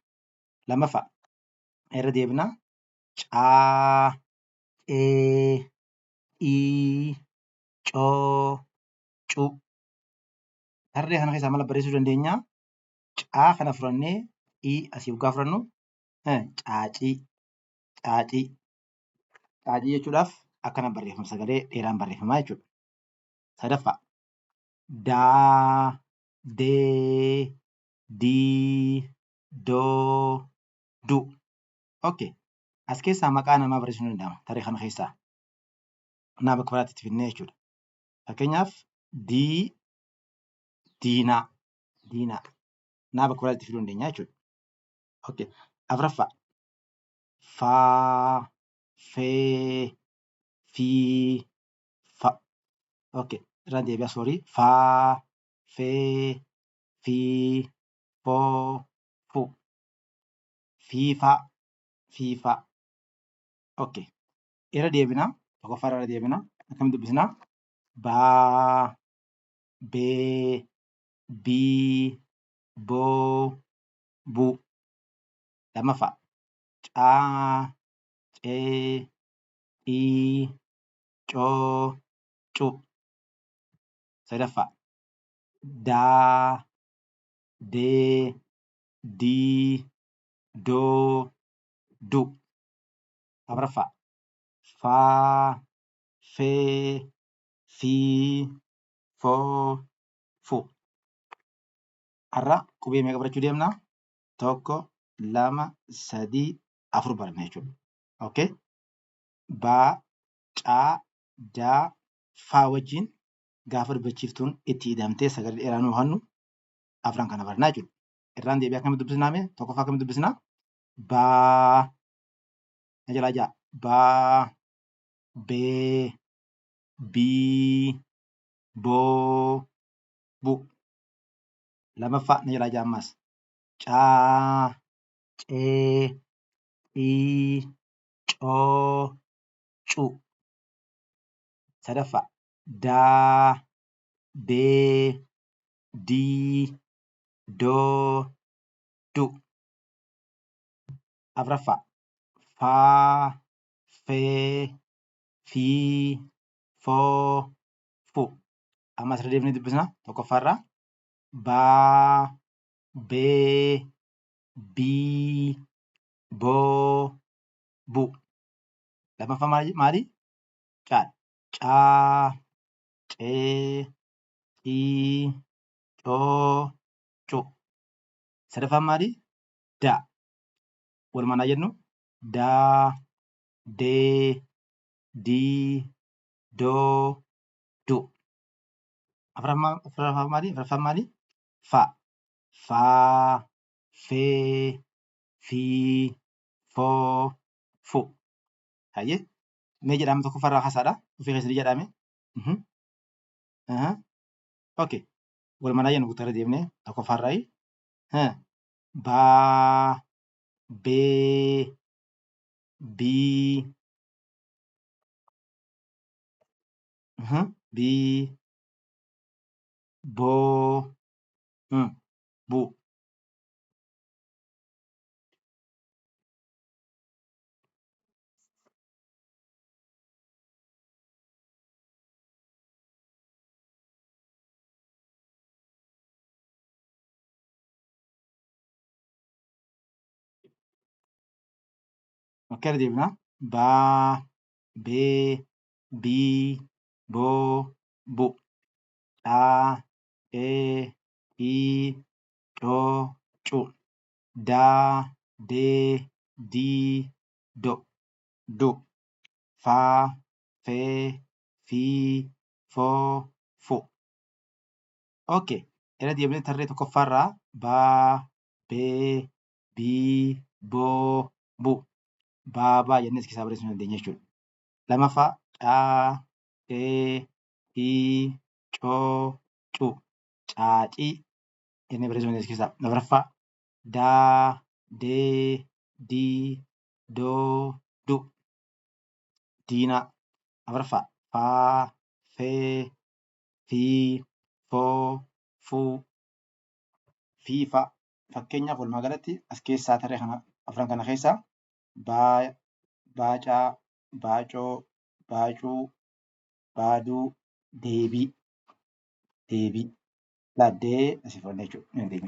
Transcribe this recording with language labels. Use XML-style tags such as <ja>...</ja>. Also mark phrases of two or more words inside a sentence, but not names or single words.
<om>Lammaffaa irra deebinaa caa, ee, ii, coo, cu. Tarree kana keessaa maal barreessuu dandeenya? Caa kana furannee ii asii waggaa furannu caacii, caacii. Caacii jechuudhaaf akkana barreeffama sagalee dheeraan barreeffamaa jechuudha. Sadaffaa daa, dee, dii, doo, du. Okay. As keessaa maqaa namaa barreessuu ni danda'ama. Tarree kana keessaa. Naa bakka biraatti itti finnee jechuudha. Fakkeenyaaf diinaa, diinaa. Naa bakka biraatti fiduu dandeenya jechuudha. Okay. Afuraffaa faa, fee, fii, fa. Okay. Irraan deebi'aa soorii. Faa, fee, fii, foo, fu. Fiifaa, fiifaa. Okay. Irra deebinaa. Tokkoffaa irra deebinaa. Akkamitti dubbisnaa? Baa, bee, bii, boo, buu. Lammaffaa caa, cee, ii, coo, cu. Sadaffaa daa, dee, dii, doo, du. Afuraffaa faa, fee, fii, foo, fu. Har'a qubee meeqa barachuu deemnaa? 1, 2, 3, 4 baranna jechuudha. Okay. Baa, caa, daa, faa wajjin gaafa dubbachiiftuun itti hidhamtee sagalee dheeraa nu hannu afran kana barannaa jechuudha. Irraan deebi'ee akkamitti dubbisnaa? Tokkoffaa akkamitti dubbisnaa? Baa, na jalaa ja'a. Baa, bee, bii, boo, bu. Lammaffaa na jalaa ja'a ammas. Caa, cee, ii, coo, cu. Sadaffaa daa, dee, dii, doo, du. Afuraffaa faa, fee, fii, foo, fu. Ammas irra deebinee dubbisnaa. Tokkoffaarraa baa, bee, bii, boo, bu. Lammaffaa maali? Caadha. Caa, cee, ii, coo, cu. Sadaffaan maali? Daa. Walumaan haa jennu daa, dee, dii, doo, du. Afuraffaan maali? Faa. Faa, fee, fii, foo, fu. Hayyee mee jedhama tokkoffaarraa haasaadha. Ofii keessatti jedhame. Okay. Walumaa jennu kutaa irra deemnee tokkoffaarraayi. Baa, bee, bii, bii, boo, bu. Akka irra deemnaa. Baa, bee, bii, boo, bu. Dhaa, dhee, dhii, dhoo, cu. Daa, dee, dii, do. Du. Faa, fee, fii, foo, fu. Okay. Irra deemnee tarree tokkoffaarraa baa, bee, bii, boo, bu. Baabaa jennee as keessaa barreessuu dandeenya jechuudha. Lamaffaa dhaa, dhee, dhii, coo, cu. Caacii jennee barreessuu dandeenya as keessaa. Afuraffaa daa, dee, dii, doo, du. Diinaa. Afuraffaa faa, fee, fii, foo, fuu, fiifaa. Fakkeenyaaf walumaa galatti as keessaa tarree kana afran kana keessaa baacaa, baacoo, baacuu, baaduu, deebii, deebii. Dee asii fudhannee jechuudha.</om>